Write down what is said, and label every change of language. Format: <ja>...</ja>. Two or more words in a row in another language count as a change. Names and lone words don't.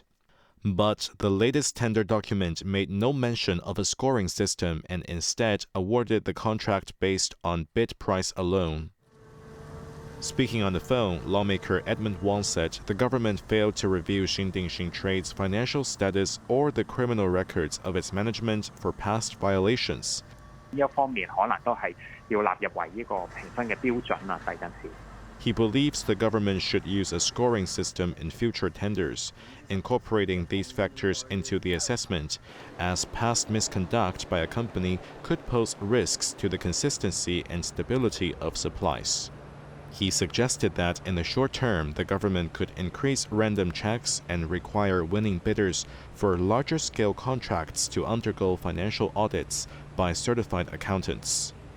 <en>But the latest tender document made no mention of a scoring system and instead awarded the contract based on bid price alone. Speaking on the phone, lawmaker Edmund Wong said the government failed to review Xingding Trade's financial status or the criminal records of its management for past violations.</en> <yue>呢一方面可能都係要納入為呢個評分嘅標準啦，第陣時。</yue> <en>He believes the government should use a scoring system in future tenders, incorporating these factors into the assessment, as past misconduct by a company could pose risks to the consistency and stability of supplies. He suggested that in the short term, the government could increase random checks and require winning bidders for larger-scale contracts to undergo financial audits by certified accountants.</en>